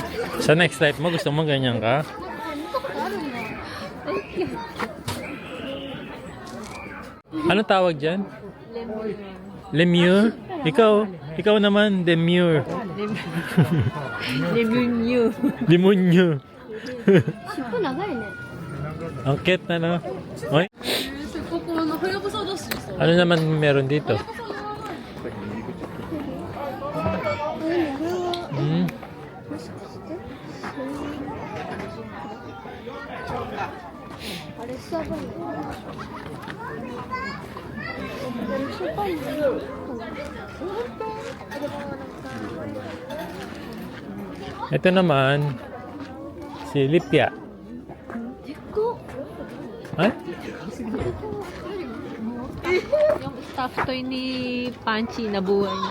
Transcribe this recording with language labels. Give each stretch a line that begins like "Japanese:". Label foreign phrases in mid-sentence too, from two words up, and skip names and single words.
Filipino: Sa next life mo, gusto mo ganyan ka? Ano tawag dyan? Lemure? Ikaw naman, demure. Lemunyo. Demonyo.
Japanese: 尻尾長いね
Filipino: Ang cute na no? Oy? Ano naman meron dito? Hmm?
Japanese: あれレッサーパンダレッサーパンダ
Filipino: Ito naman, si Lipia. Ay? Yung stuff toy ni Panchi na buhay na.